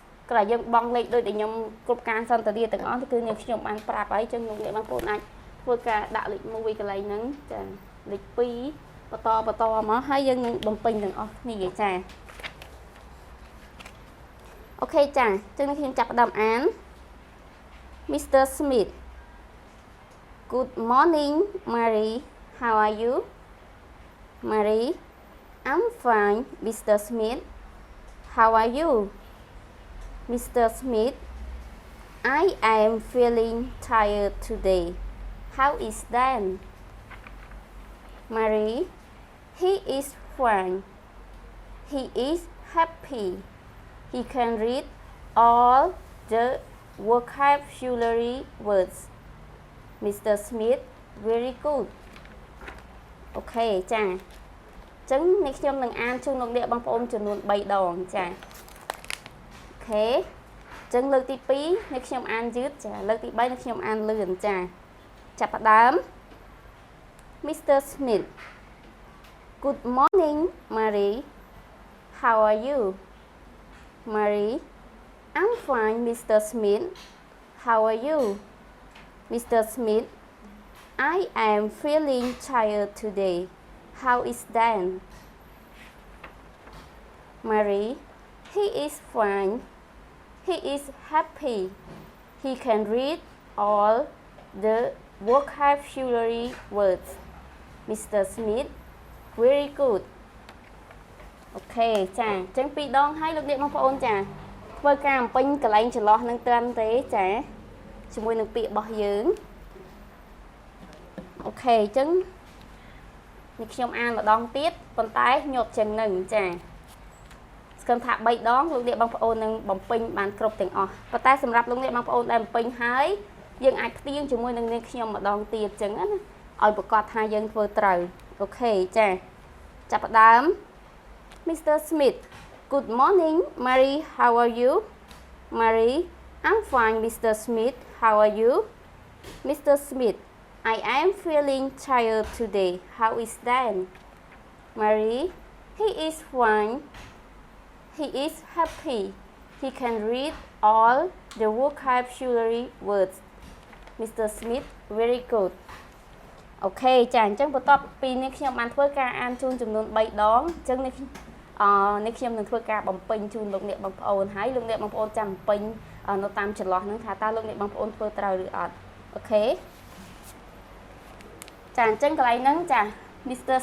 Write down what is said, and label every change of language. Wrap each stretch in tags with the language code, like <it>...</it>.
<km>ក្រោយយើងបង់លេខដូចដែលខ្ញុំគ្រប់ការសន្ទនាទាំងអស់គឺខ្ញុំបានប្រាប់ហើយអញ្ចឹងលោកអ្នកបងប្អូនអាចធ្វើការដាក់លេខ1កន្លែងហ្នឹងចាលេខ2បន្តមកហើយយើងនឹងបំពេញទាំងអស់គ្នាចាអូខេចាអញ្ចឹងខ្ញុំចាប់ផ្ដើមអាន Mr. Smith</km> <en>Good morning Mary how are you Mary I'm fine Mr. Smith how are you Mr. Smith I am feeling tired today how is Dan Mary he is fine he is happy he can read all the vocabulary words Mr. Smith very good</en> <km>អូខេចាអញ្ចឹងនេះខ្ញុំនឹងអានជូនលោកអ្នកបងប្អូនចំនួន3ដងចាអូខេអញ្ចឹងលើកទី2នេះខ្ញុំអានយឺតចាលើកទី3នេះខ្ញុំអានលឿនចាចាប់ផ្ដើម Mr.</km> <en>Smith Good morning Mary How are you Mary I'm fine Mr. Smith How are you Mr. Smith I am feeling tired today How is Dan Mary he is fine he is happy he can read all the vocabulary words Mr. Smith very good</en> <km>អូខេចាអញ្ចឹង2ដងហើយលោកអ្នកបងប្អូនចាធ្វើការបំពេញកន្លែងចន្លោះនឹងត្រឹមទេចាជាមួយនឹងពាក្យរបស់យើង អូខេអញ្ចឹងនេះខ្ញុំអានម្ដងទៀតប៉ុន្តែញាប់ជាងនឹងចាស្គមថា3ដងលោកអ្នកបងប្អូននឹងបំពេញបានគ្រប់ទាំងអស់ប៉ុន្តែសម្រាប់លោកអ្នកបងប្អូនដែលបំពេញហើយយើងអាចផ្ទៀងជាមួយនឹងនាងខ្ញុំម្ដងទៀតអញ្ចឹងណាឲ្យប្រកាសថាយើងធ្វើត្រូវអូខេចាចាប់ផ្ដើម Mr.</km> <en>Smith Good morning Mary how are you Mary I'm fine Mr. Smith how are you Mr. Smith I am feeling tired today how is Dan Mary he is fine he is happy he can read all the vocabulary words Mr. Smith very good</en> <km>អូខេចាអញ្ចឹងបន្ទាប់ពីនេះខ្ញុំបានធ្វើការអានជូនចំនួន3ដងអញ្ចឹងនេះខ្ញុំនឹងធ្វើការបំពេញជូនលោកអ្នកបងប្អូនហើយលោកអ្នកបងប្អូនចាំបំពេញនៅតាមចន្លោះហ្នឹងថាតើលោកអ្នកបងប្អូនធ្វើត្រូវឬអត់អូខេចាអញ្ចឹងកន្លែងហ្នឹងចា Mr.</km>